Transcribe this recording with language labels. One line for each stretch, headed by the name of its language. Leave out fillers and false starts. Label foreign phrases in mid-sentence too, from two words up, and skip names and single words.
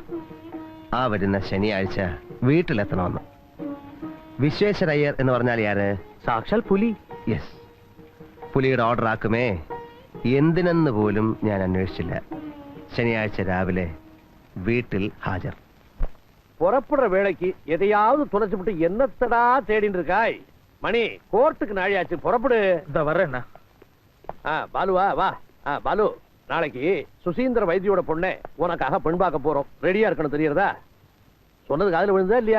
Malayalam: ആ വരുന്ന ശനിയാഴ്ച വീട്ടിലെത്തണമെന്ന്. വിശ്വേശ്വര അയ്യർ എന്ന് പറഞ്ഞാൽ ആര്? സാക്ഷാൽ പുലി. യെസ്, പുലിയുടെ ഓർഡർ ആക്കുമേ. എന്തിനെന്ന് പോലും ഞാൻ അന്വേഷിച്ചില്ല. ശനിയാഴ്ച രാവിലെ വീട്ടിൽ ഹാജർ.
Tamil: புறப்படுற வேலைக்கு எதையாவது துணைச்சுட்டு என்னத்தடா தேடிட்டு இருக்காய்? மணி, கோர்ட்டுக்கு நாழியாச்சு, புறப்படு. இந்த வர்றேண்ணா. பாலுவா வா. பாலு, நாளைக்கு சுசீந்திர வைத்தியோட பொண்ணை உனக்காக பெண் பார்க்க போறோம். ரெடியா இருக்கணும், தெரியறதா? சொன்னது காதுல விழுந்தா இல்லையா?